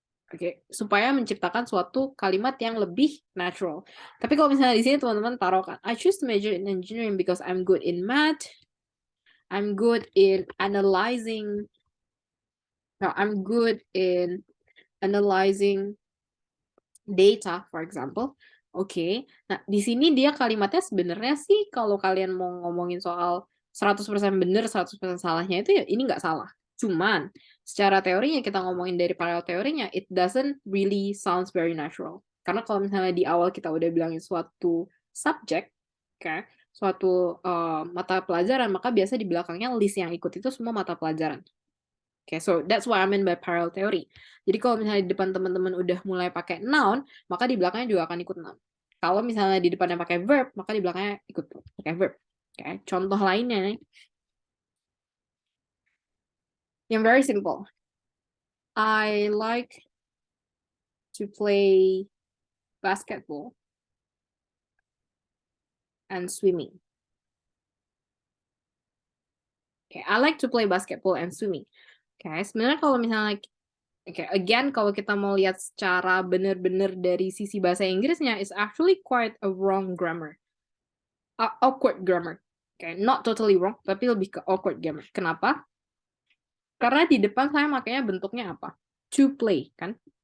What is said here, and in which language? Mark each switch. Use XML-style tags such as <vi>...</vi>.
<id>Oke, supaya menciptakan suatu kalimat yang lebih natural. Tapi kalau misalnya di sini teman-teman taruhkan,</id> <en>I choose to major in engineering because I'm good in math, I'm good in analyzing, no, I'm good in analyzing data, for example.</en> <id>Oke, nah di sini dia kalimatnya sebenarnya sih kalau kalian mau ngomongin soal 100% benar, 100% salahnya itu ya ini nggak salah. Cuman secara teorinya kita ngomongin dari parallel teorinya,</id> <en>it doesn't really sounds very natural.</en> <id>Karena kalau misalnya di awal kita udah bilangin suatu subject, okay, suatu mata pelajaran, maka biasa di belakangnya list yang ikut itu semua mata pelajaran.</id> <en>Okay, so that's what I mean by parallel theory.</en> <id>Jadi kalau misalnya di depan teman-teman udah mulai pakai noun, maka di belakangnya juga akan ikut noun. Kalau misalnya di depannya pakai verb, maka di belakangnya ikut pakai verb. Okay, contoh lainnya nih.</id> <en>Yang very simple. I like to play basketball and swimming. Okay, I like to play basketball and swimming.</en> <id>Okay, sebenarnya kalau misalnya again, kalau kita mau lihat secara benar-benar dari sisi bahasa Inggrisnya,</id> <en>it's actually quite a wrong grammar. Awkward grammar. Okay, not totally wrong,</en> <id>tapi lebih ke</id> <en>awkward grammar.</en> <id>Kenapa? Karena di depan saya makanya bentuknya apa? To play, kan?</id>